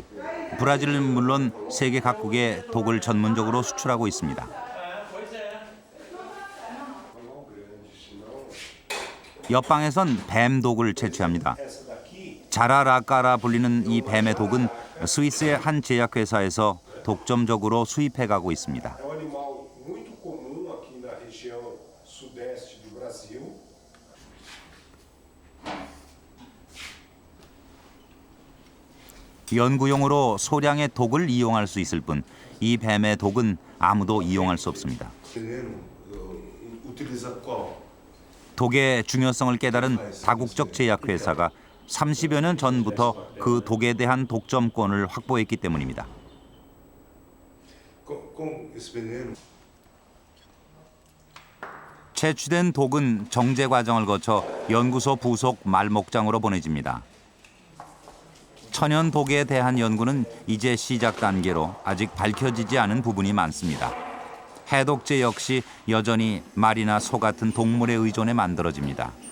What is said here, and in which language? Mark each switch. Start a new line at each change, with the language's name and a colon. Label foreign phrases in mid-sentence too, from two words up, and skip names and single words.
Korean: 브라질은 물론 세계 각국에 독을 전문적으로 수출하고 있습니다. 옆방에선 뱀 독을 채취합니다. 자라라까라 불리는 이 뱀의 독은 스위스의 한 제약회사에서 독점적으로 수입해가고 있습니다.
Portuguese: É um animal muito comum aqui na região sudeste do Brasil.
Korean: 연구용으로 소량의 독을 이용할 수 있을 뿐 이 뱀의 독은 아무도 이용할 수 없습니다.
Portuguese: Veneno utiliza qual?
Korean: 독의 중요성을 깨달은 다국적 제약회사가 30여 년 전부터 그 독에 대한 독점권을 확보했기 때문입니다.
Portuguese: Com esse veneno
Korean: 채취된 독은 정제 과정을 거쳐 연구소 부속 말목장으로 보내집니다. 천연 독에 대한 연구는 이제 시작 단계로 아직 밝혀지지 않은 부분이 많습니다. 해독제 역시 여전히 말이나 소 같은 동물에 의존해 만들어집니다.